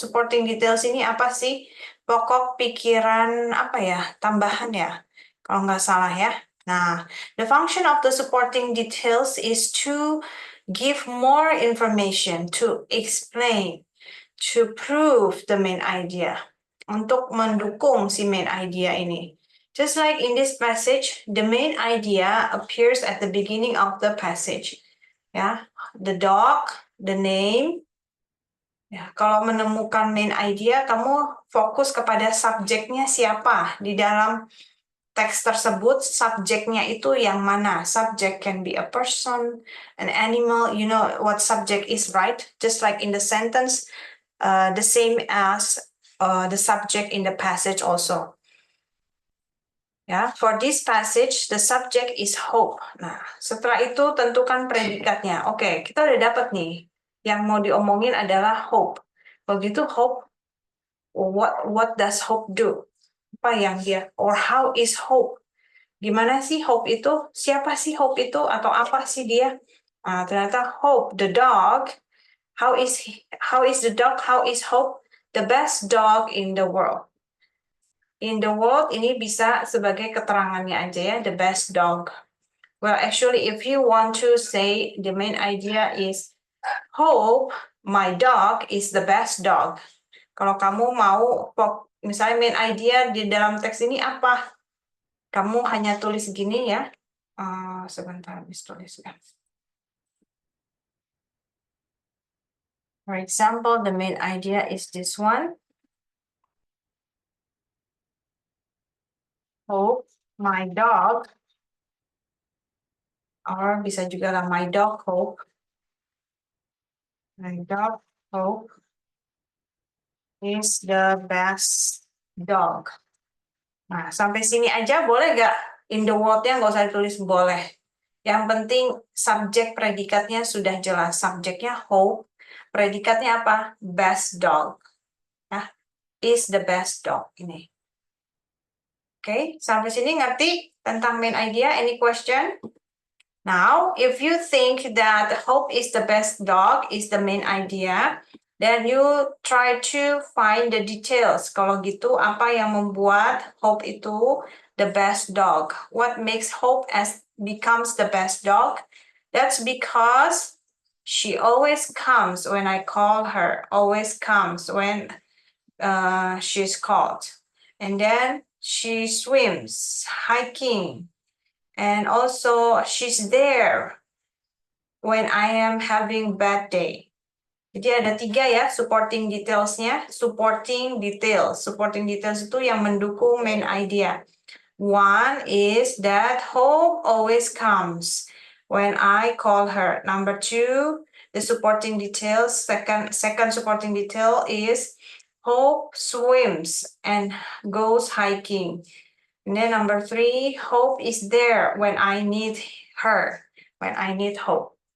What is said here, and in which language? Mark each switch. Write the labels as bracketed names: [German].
[Indonesian] Supporting details ini apa sih? Pokok pikiran apa ya? Tambahan ya? Kalau nggak salah ya. [English] Nah, the function of the supporting details is to give more information, to explain, to prove the main idea. [Indonesian] Untuk mendukung si main idea ini. [English] Just like in this passage, the main idea appears at the beginning of the passage. [Indonesian] Ya, [English] the dog, the name. [Indonesian] Ya, kalau menemukan main idea, kamu fokus kepada subjeknya siapa di dalam teks tersebut. Subjeknya itu yang mana? [English] Subject can be a person, an animal. You know what subject is, right? Just like in the sentence, the same as the subject in the passage also. Ya, for this passage, the subject is hope. [Indonesian] Nah, setelah itu tentukan predikatnya. Oke, kita udah dapat nih. Yang mau diomongin adalah hope. Begitu [English] hope, what does hope do? [Indonesian] Apa yang dia, [English] or how is hope? [Indonesian] Gimana sih hope itu? Siapa sih hope itu? Atau apa sih dia? Nah, ternyata [English] hope, the dog, how is the dog? How is hope? The best dog in the world. In the world [Indonesian] ini bisa sebagai keterangannya aja ya, [English] the best dog. Well, actually, if you want to say the main idea is hope my dog is the best dog. [Indonesian] Kalau kamu mau, misalnya main idea di dalam teks ini apa? Kamu hanya tulis gini ya. Sebentar, habis tulis ya. [English] For example, the main idea is this one. Hope my dog, or [Indonesian] bisa juga lah [English] my dog hope. My dog hope is the best dog. [Indonesian] Nah, sampai sini aja boleh nggak? [English] In the world- [Indonesian] nya nggak usah ditulis boleh. Yang penting subjek predikatnya sudah jelas. Subjeknya hope, predikatnya apa? Best dog. Nah, [English] is the best dog [Indonesian] ini. Oke, sampai sini ngerti tentang main idea? [English] Any question? Now, if you think that hope is the best dog is the main idea, then you try to find the details. [Indonesian] Kalau gitu, apa yang membuat hope itu [English] the best dog? What makes hope as becomes the best dog? That's because she always comes when I call her. Always comes when she's called. And then she swims, hiking. And also, she's there when I am having bad day. [Indonesian] Jadi ada 3 ya supporting details-nya. Supporting details. Supporting details itu yang mendukung main idea. [English] One is that hope always comes when I call her. Number 2, the supporting details. Second supporting detail is hope swims and goes hiking. And then number 3, hope is there when I need her, when I need hope.